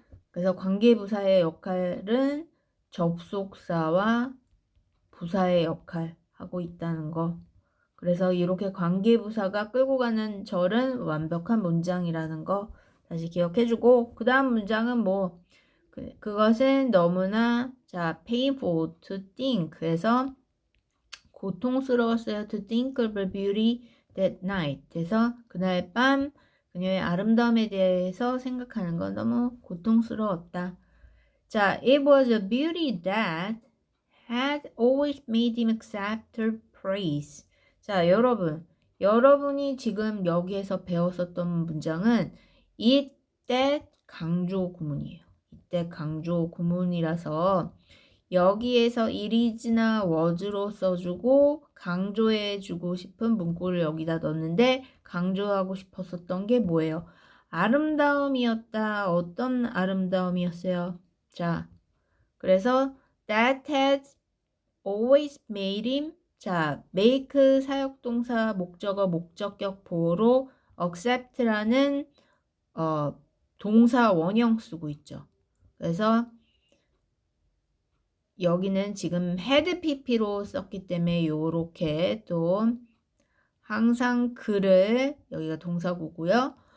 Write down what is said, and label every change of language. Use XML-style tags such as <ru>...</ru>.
<ko>그래서 관계부사의 역할은 접속사와 부사의 역할 하고 있다는 거. 그래서 이렇게 관계부사가 끌고 가는 절은 완벽한 문장이라는 거 다시 기억해주고, 그 다음 문장은 뭐 그것은 너무나 자</ko> <en>painful to think.</en> <ko>그래서 고통스러웠어요.</ko> <en>to think of her beauty that night.</en> <ko>그래서 그날 밤 그녀의 아름다움에 대해서 생각하는 건 너무 고통스러웠다. 자,</ko> <en>it was a beauty that had always made him accept her praise.</en> <ko>자, 여러분이 지금 여기에서 배웠었던 문장은 it that 강조 구문이에요. 이때 강조 구문이라서 여기에서 it is나 was로 써주고 강조해주고 싶은 문구를 여기다 넣었는데, 강조하고 싶었었던 게 뭐예요? 아름다움이었다. 어떤 아름다움이었어요? 자,</ko> <en>그래서 that had always made him.</en> <ko>자, make 사역동사 목적어 목적격 보호로 accept라는 동사 원형 쓰고 있죠. 그래서 여기는 지금 had pp로 썼기 때문에 요렇게 또 항상 그를, 여기가 동사구고요.</ko>